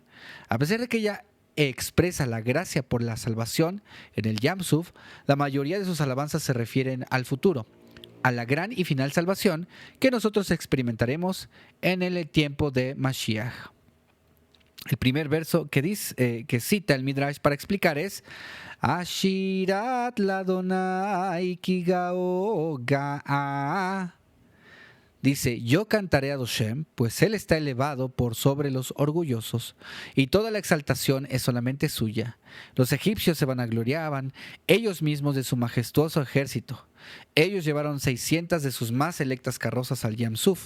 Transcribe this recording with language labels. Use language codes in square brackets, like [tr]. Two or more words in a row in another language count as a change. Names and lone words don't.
[es] A pesar de que ella expresa la gracia por la salvación en el Yam Suf, la mayoría de sus alabanzas se refieren al futuro, a la gran y final salvación que nosotros experimentaremos en el tiempo de Mashiach. El primer verso que cita el Midrash para explicar es: [he] אשירה לה׳ כי גאה גאה. [es] Dice: yo cantaré a Adoshem, pues él está elevado por sobre los orgullosos, y toda la exaltación es solamente suya. Los egipcios se vanagloriaban ellos mismos de su majestuoso ejército. Ellos llevaron 600 de sus más selectas carrozas al Yam Suf.